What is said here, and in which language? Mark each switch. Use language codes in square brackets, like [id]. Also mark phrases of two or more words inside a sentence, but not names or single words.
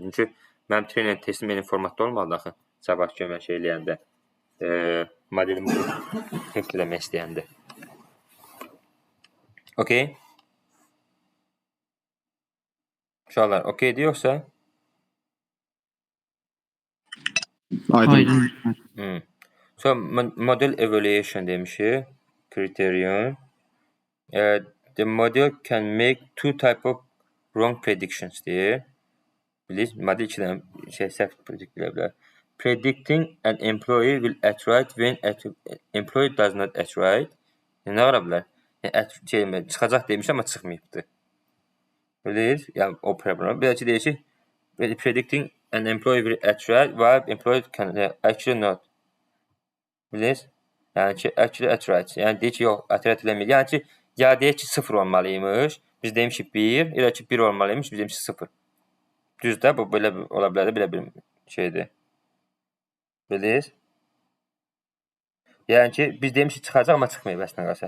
[az] Çünki mənim training testim eyni formatda olmalı axı. Sabah ki, mən şey eləyəndə, modelimi test eləmək istəyəndə. Okay? Uşaqlar, okeydir yoxsa? Aydın. [en] So, model evaluation demişik. Criterion. The model can make two type of wrong predictions deyir. [az] Bilirsiniz, model iki dənə səhv predict edə bilər. [en] Predicting an employee will act right when employee does not act right. [az] Nə ara bilər? Çıxacaq demiş, amma çıxmayıbdır. Bilirsiniz, yəni o problem. Belki deyir ki, [en] predicting an employee will act right while employee can actually not. [az] Bilirsiniz? Yəni ki, [en] actually accurate. [az] Yəni deyir ki, yox, accurate eləmir. Yəni ki, ya deyir ki, 0 olmalıymış. Biz demişik 1, elə ki 1 olmalıymış, biz demişik 0. Düzdür, bu belə ola bilər də, belə bir şeydir. Bilirsiniz? Yəni ki, biz demişik çıxacaq, amma çıxmayıb əslində qalsa.